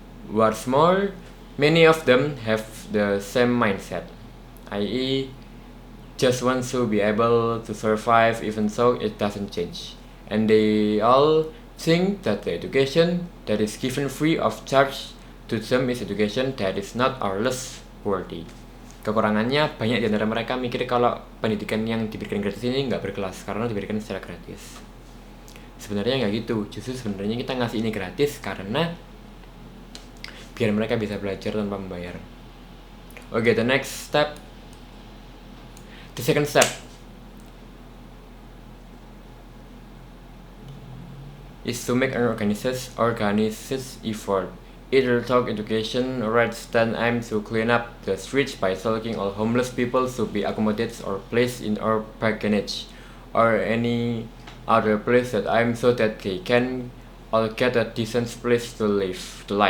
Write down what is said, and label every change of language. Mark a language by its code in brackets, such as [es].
[en] What's more, many of them have the same mindset, i.e., just want to be able to survive even though it doesn't change. And they all think that the education that is given free of charge to them is education that is not or less worthy. [id] Kekurangannya, banyak di antara mereka mikir kalau pendidikan yang diberikan gratis ini nggak berkelas karena diberikan secara gratis. Sebenarnya nggak gitu, justru sebenarnya kita ngasih ini gratis karena biar mereka bisa belajar tanpa membayar. [en] Okay, the second step is to make an organized effort. Either talk education rather than aim to clean up the streets by selecting all homeless people to be accommodated or placed in our package or any other place that aim so that they can all get a decent place to live.